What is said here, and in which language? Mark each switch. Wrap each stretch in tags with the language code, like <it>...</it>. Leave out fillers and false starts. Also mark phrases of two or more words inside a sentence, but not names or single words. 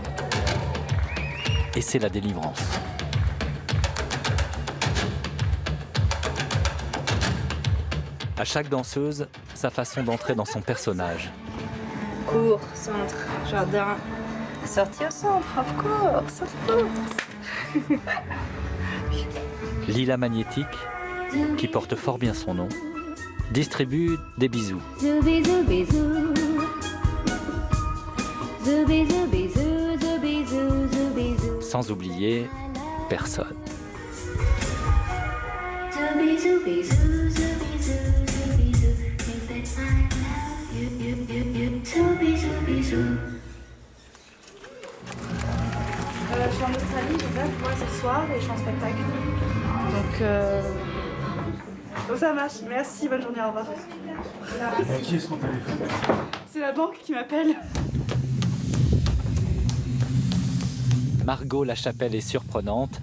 <fr>Et c'est la délivrance. À chaque danseuse, sa façon d'entrer dans son personnage. Cours, centre, jardin. Sortie au centre,</fr> <en>of course, of course.</en> <fr>Lila Magnétique, qui porte fort bien son nom, distribue des bisous. Zoubi, zoubi, zou, zoubi, zou, zoubi, zou. Sans oublier personne. Zoubi, zoubi, zou, zoubi, zou, zoubi, zou.</fr> <en>Think that I love you. Zoubi, zoubi, zou.</en> <fr>Je suis en Australie, je viens moi ce soir et je suis en spectacle. Donc ça marche, merci, bonne journée, au revoir. Qui est-ce qu'on téléphone? C'est la banque qui m'appelle. Margot Lachapelle est surprenante.</fr>